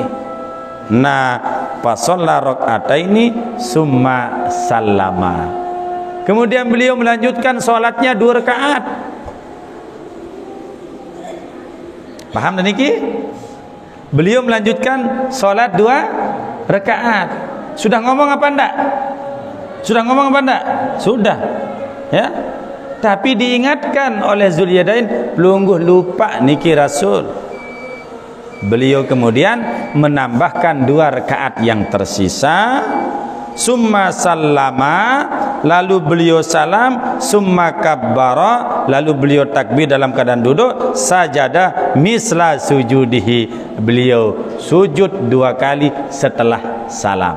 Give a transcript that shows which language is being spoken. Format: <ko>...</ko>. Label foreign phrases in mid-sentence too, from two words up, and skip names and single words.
<ar>Nah فصلى ركعتين ثم سلم,</ar> <id>kemudian beliau melanjutkan solatnya 2 rakaat. Paham dan niki? Beliau melanjutkan solat 2 rakaat. Sudah ngomong apa enggak? Sudah ngomong apa enggak? Sudah ya. Tapi diingatkan oleh Zulyadain, pelungguh lupa niki Rasul. Beliau kemudian menambahkan 2 rakaat yang tersisa,</id> <ar>ثم سلم,</ar> <id>lalu beliau salam,</id> <ar>ثم كبر,</ar> <id>lalu beliau takbir dalam keadaan duduk,</id> <ar>سجد مثل سجوده,</ar> <id>beliau sujud 2 kali setelah salam.</id>